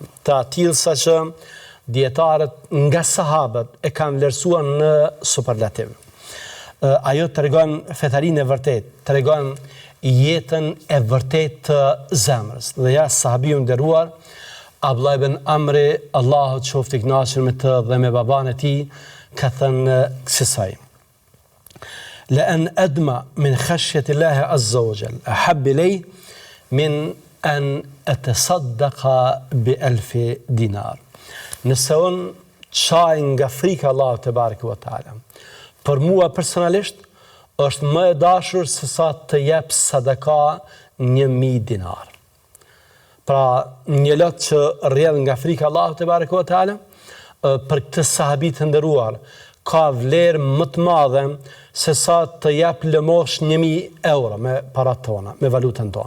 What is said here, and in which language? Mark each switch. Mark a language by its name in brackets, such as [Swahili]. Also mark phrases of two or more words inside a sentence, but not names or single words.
[Albanian] Të atill sa që dietarët nga sahabët e kanë vlerësuar në superlativ. Ajo tregon fetarinë e vërtet, tregon jetën e vërtet të zemrës. Dhe ja sahabiu nderuar Abdullah ibn Amri, Allahu qoftë i kënaqur me të dhe me baban e tij, ka thënë kësaj: [Arabic] لأن أدمع من خشية الله عز وجل أحب إلي من أن أتصدق ب1000 دينار. [Albanian] Nëse unë çaj nga frika Allahut [Arabic] تبارك وتعالى, [Albanian] për mua personalisht është më e dashur se sa të jep sadaka 1000 dinar. Pra, një lot që rrjedh nga frika Allahut [Arabic] تبارك وتعالى, [Albanian] për këtë sahabi të nderuar, ka vlerë më të madhe se sa të jep lëmosh 1000 euro me parat tona, me valutën tonë.